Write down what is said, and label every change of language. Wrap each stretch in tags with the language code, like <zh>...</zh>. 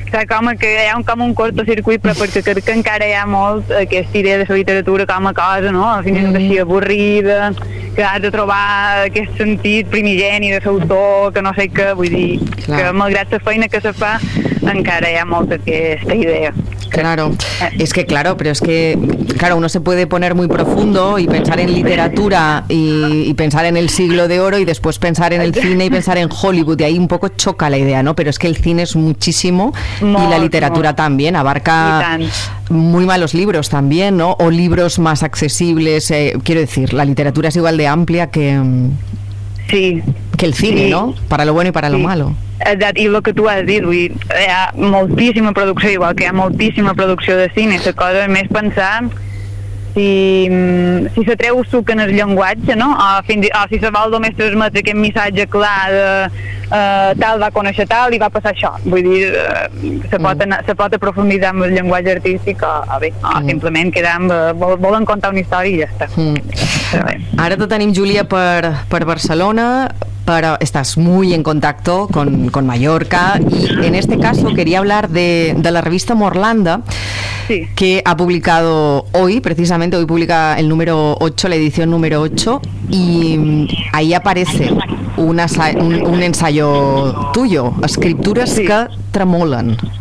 <ca>com que hi ha com un cortocircuit, però perquè crec que encara hi ha molt aquesta idea de la literatura com a cosa, no? Al final és així avorrida, que has de trobar aquest sentit primigeni de l'autor, que no sé què, vull dir, clar, que malgrat la feina que se fa, encara hi ha molt aquesta idea.</ca> <es>Claro, es que claro, pero es que claro, uno se puede poner muy profundo y pensar en literatura y pensar en el siglo de oro y después pensar en el cine y pensar en Hollywood, y ahí un poco choca la idea, ¿no? Pero es que el cine es muchísimo y la literatura también abarca muy malos libros también, ¿no? O libros más accesibles, quiero decir, la literatura es igual de amplia que que el cine, ¿no? Para lo bueno y para lo malo.</es> <ca>Exacte, i el que tu has dit, dir, hi ha moltíssima producció, igual que hi ha moltíssima producció de cine, la cosa és més pensar si se treu suc en el llenguatge, no? O si se vol només transmetre aquest missatge clar de tal va conèixer tal i va passar això, vull dir, se pot aprofundir amb el llenguatge artístic o simplement quedar amb, volen contar una història i ja està. Ara te tenim,</ca> <es>Júlia,</es> <ca>per Barcelona,</ca> <es>pero estás muy en contacto con Mallorca, y en este caso quería hablar de la revista Morlanda, que ha publicado hoy, precisamente hoy publica el número 8, la edición número 8, y ahí aparece un ensayo tuyo, Escriptures que tremolen.</es>